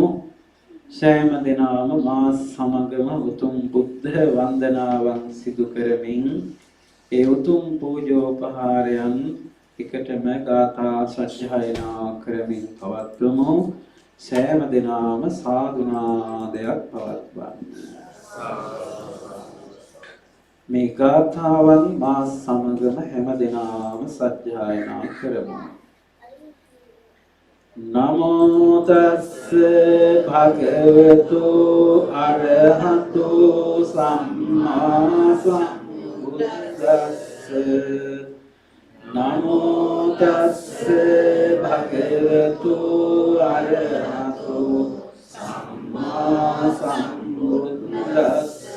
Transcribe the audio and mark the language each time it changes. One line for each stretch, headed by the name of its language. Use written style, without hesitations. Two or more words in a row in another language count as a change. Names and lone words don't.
Sinhala: සෑම දිනම මා සමගම උතුම් බුද්ධ වන්දනාවන් සිදු කරමින් ඒ උතුම් පූජෝපහාරයන් එකටම ගාථා සජ්ජායනා කරමින් පවත්වමු. සෑම දිනම සාදුනාදයක් පවත්වන්න. මේ ගාථාවන් මා සමගම හැම දිනම සජ්ජායනා කරමු.
Pali: නමෝ තස්ස භගවතු අරහතු සම්මා සම්බුද්දස්ස. නමෝ තස්ස භගවතු අරහතු සම්මා සම්බුද්දස්ස.